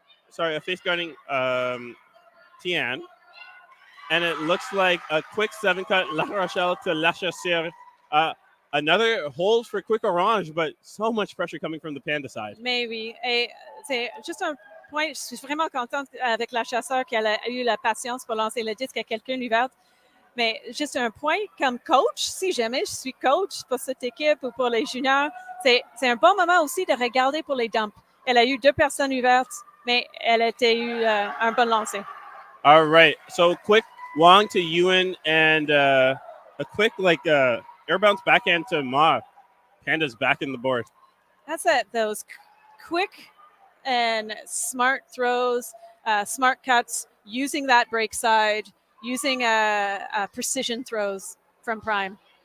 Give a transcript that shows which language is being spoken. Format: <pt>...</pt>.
<en>Sorry, a face guarding Tian. And it looks like a quick 7-cut La Rochelle to La Chaussure. Another hold for Quick Orange, but so much pressure coming from the Panda side.</en> <fr>Mais oui, et c'est juste un point. Je suis vraiment contente avec La Chasseur qu'elle a eu la patience pour lancer le disque à quelqu'un ouvert. Mais juste un point, comme coach, si jamais je suis coach pour cette équipe ou pour les juniors, c'est un bon moment aussi de regarder pour les dumps. Elle a eu 2 personnes ouvertes, mais elle a eu un bon lancer.</fr> <en>All right, so quick Wong to Yuan and a quick air bounce backhand to Ma. Panda's back in the board. That's it. Those quick and smart throws, smart cuts, using that break side, using precision throws from Prime.</en>